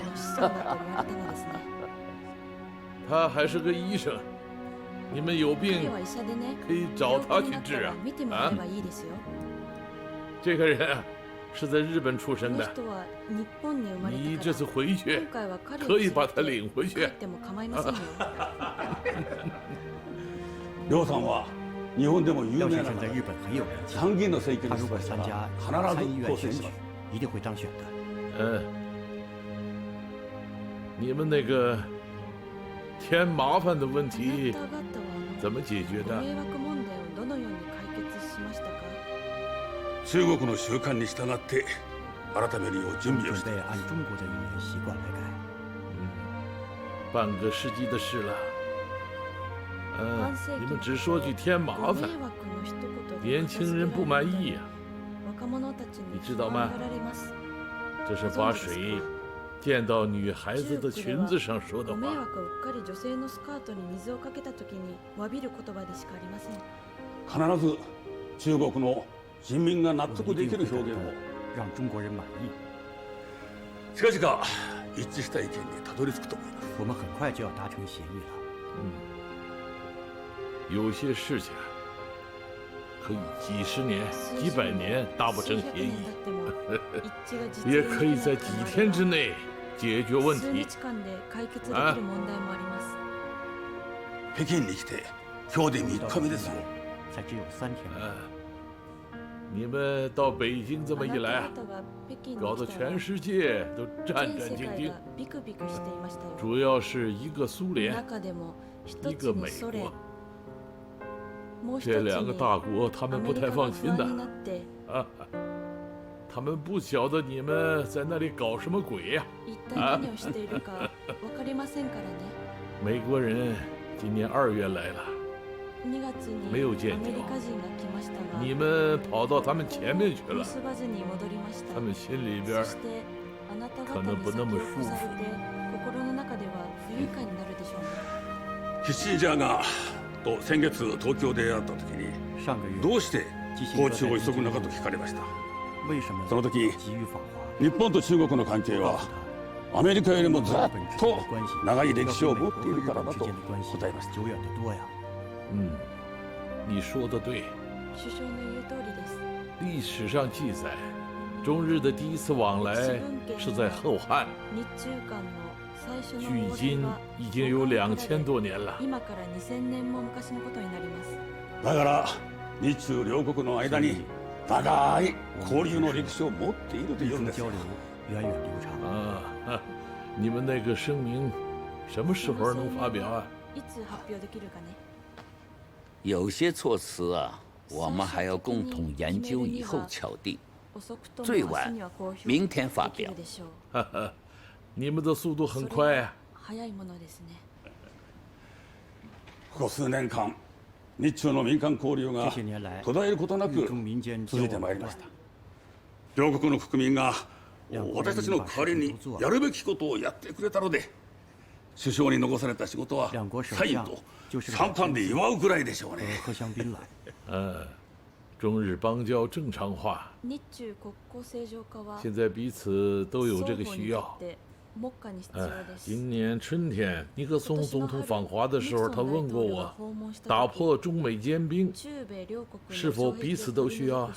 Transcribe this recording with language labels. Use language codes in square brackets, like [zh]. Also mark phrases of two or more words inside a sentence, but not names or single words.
[zh] 他还是个医生，你们有病可以找他去治啊！啊，这个人啊，是在日本出生的。你这次回去可以把他领回去。 [ja] 梁さんは日本でも有 [zh] 廖 [ja] 名な [zh] 先生在日本很有人气， [ja] 参議院の選挙 [zh] 他 [ja] に出馬した [zh] 如果参加 [ja] ら必 [zh] 参议院选举 [ja] ず当選します。， [zh] 一定会当选的。嗯，你们那个添麻烦的问题怎么解决的？ [ja] 中国の習慣に従って改めるよう準備をして [zh] 准备按中国的语言习惯来改。半个世纪的事了。你们只说句添麻烦，年轻人不满意呀。你知道吗？这是把水溅到女孩子的裙子上说的话。 [ja] 必ず中国の人民が納得できる表現を [zh] 让中国人满意。 [ja] 近々一致した意見にたどり着くと思います。 [zh] 我们很快就要达成协议了。有些事情可以几十年、几百年达不成协议，也可以在几天之内解决问题。啊！ [ja] 北京に来て今日で3日目ですよ。 [zh] 才只有3天。你们到北京这么一来啊，搞得全世界都战战兢兢。主要是一个苏联，一个美国。这2个大国，他们不太放心的，啊，他们不晓得你们在那里搞什么鬼呀，啊！美国人今年2月来了，没有见着，你们跑到他们前面去了，他们心里边可能不那么舒服。 [ja] キッシンジャーが と先月東京で会った時にどうして訪中を急ぐのかと聞かれました。その時日本と中国の関係はアメリカよりもずっと長い歴史を持っているからだと答えました。 [zh] 你说的对。历史上记载，中日的第一次往来是在后汉。距今已经有2000多年了。 [ja] だから日中両国の間に長い交流の歴史を持っているというんですよ。 [zh] 啊，你们那个声明什么时候能发表啊？有些措辞啊，我们还要共同研究以后敲定，最晚明天发表。你们的速度很快啊！ [ja] ここ数年間、日中の民間交流が途絶えることなく続いてまいりました。両国の国民が私たちの代わりにやるべきことをやってくれたので、首相に残された仕事はサインとシャンパンで祝うぐらいでしょうね。 [zh] 中日邦交正常化，现在彼此都有这个需要。今年春天，尼克松总统访华的时候，他问过我，打破中美坚冰是否彼此都需要？